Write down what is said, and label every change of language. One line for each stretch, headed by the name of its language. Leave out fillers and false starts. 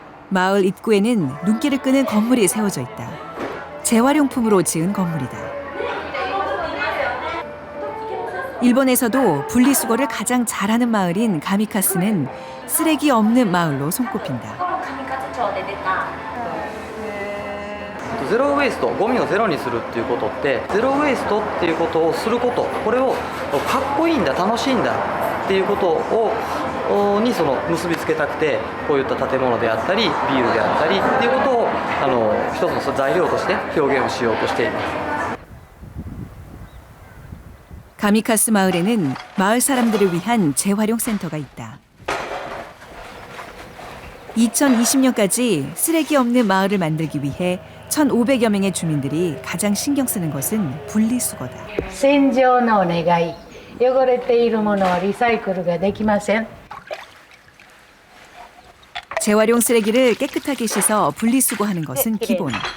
Korean: 마을 입구에는 눈길을 끄는 건물이 세워져 있다. 재활용품으로 지은 건물이다. 일본에서도 분리수거를 가장 잘하는 마을인 가미카스는 쓰레기 없는 마을로 손꼽힌다.
Japanese: ゼロウェイスト、ゴミをゼロにするっていうことってゼロウェイストっていうことをすること、これをかっこいいんだ、楽しいんだっていうことをに結びつけたくてこういった建物であったりビールであったりっていうことを一つの材料として表現をしようとしています。
Korean: 가미카스 마을에는 마을 사람들을 위한 재활용 센터가 있다. 2020년까지 쓰레기 없는 마을을 만들기 위해 1,500여 명의 주민들이 가장 신경 쓰는 것은 분리수거다.
Japanese: 洗浄のお願い。汚れているものはリサイクルができません。
Korean: 재활용 쓰레기를 깨끗하게 씻어 분리수거하는 것은 기본.